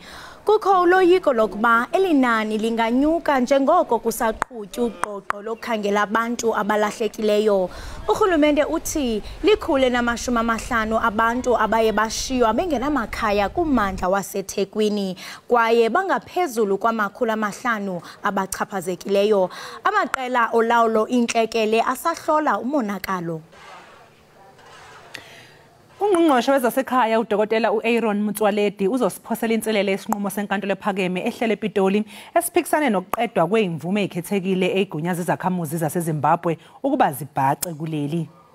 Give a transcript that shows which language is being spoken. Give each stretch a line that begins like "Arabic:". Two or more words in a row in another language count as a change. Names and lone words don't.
Xhosa: Kukho uloyiko lokuba elinani linganyuka njengoko kusaqhutywa uqoqo lokukhangela abantu abalahlekileyo. Urhulumente uthi likhule na50 abantu abaye bashiywa bengenamakhaya kummandla waseThekwini kwaye bangaphezulu kwama500 abachaphazekileyo. Amaqela olawulo intlekele asahlola umonakalo.
Zulu: Ungqongqoshe wezasekhaya udokotela uAaron Motsoaledi uzosiphosela inselele esinqumo senkantolo ephakeme ehlele ePitoli esiphikisane nokuqedwa kwezimvume ezikhethekile ezigunyaza izakhamuzi zaseZimbabwe ukuba zibhace kuleli.